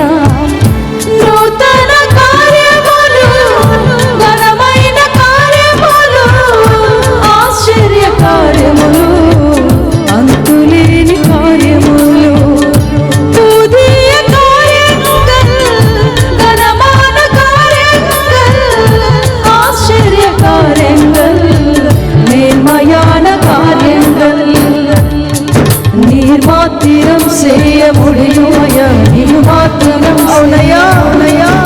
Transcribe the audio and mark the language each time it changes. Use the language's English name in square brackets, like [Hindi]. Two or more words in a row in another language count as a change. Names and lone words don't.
[Telugu] నూతన కార్యములు, ఘనమైన కార్యములు, ఆశ్చర్య కార్యములు, అంతులేని కార్యములు, పుదియ కార్యములు, ఘనమైన కార్యములు, ఆశ్చర్య కార్యములు, [Tamil] நேர்மையான காரியங்கள் நீர் மாத்திரம் செய்ய முடியும் ஐயா, நீர் மாத்திரம். [Telugu] అవునయ్యా, అవునయ్యా.